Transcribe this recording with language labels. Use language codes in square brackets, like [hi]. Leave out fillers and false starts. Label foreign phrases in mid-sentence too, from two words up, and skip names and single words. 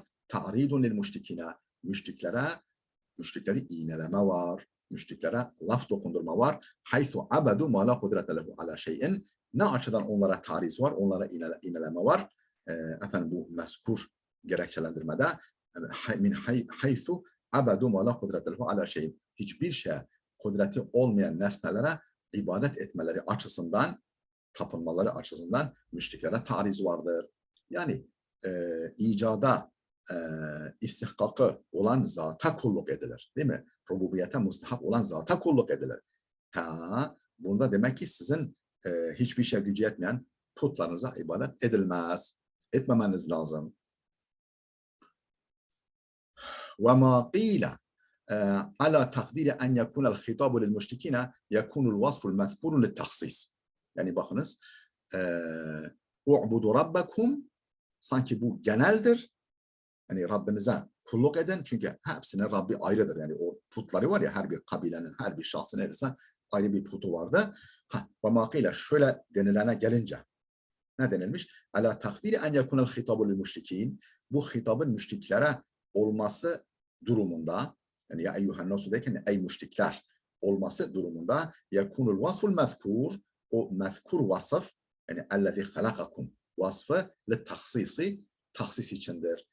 [ar] تعريض للمشركين, [tr] müşrikleri iğneleme var. Müşriklere laf dokundurma var. [ar] حيث عبدوا ما لا قدرة له على شيء. [tr] Ne açıdan onlara tariz var, onlara iğneleme var? Bu mezkur gerekçelendirmede [ar] من حيث عبدوا ما لا قدرة له على شيء. [tr] Hiçbir şey kudreti olmayan nesnelere ibadet etmeleri açısından, tapınmaları açısından müşriklere tariz vardır. Yani icada istihkakı olan zata kulluk edilir. Değil mi? Rububiyete mustahak olan zata kulluk edilir. Bunda demek ki sizin hiçbir şey gücü yetmeyen putlarınıza ibadet edilmez. Etmemeniz lazım. [ar] وما قيل على تقدير أن يكون الخطاب للمشركين يكون الوصف المذكور للتخصيص. [tr] Yani bakınız [ar] اعبدوا ربكم [tr] sanki bu geneldir. Yani Rabbinize kulluk edin. Çünkü hepsinin Rabbi ayrıdır. Yani o putları var ya, her bir kabilenin, her bir şahsın elbise ayrı bir putu vardı. [ar] وما قيل [tr] şöyle denilene gelince ne denilmiş? [ar] على تقدير أن يكون الخطاب للمشركين. [tr] Bu hitabın müşriklere olması durumunda, yani [ar] يا أيها الناس [tr] derken ey müşrikler olması durumunda [ar] يكون الوصف المذكور, [tr] o mezkur vasıf, yani [ar] الذي خلقكم [tr] vasfı [ar] للتخصيص, [tr] tahsis içindir.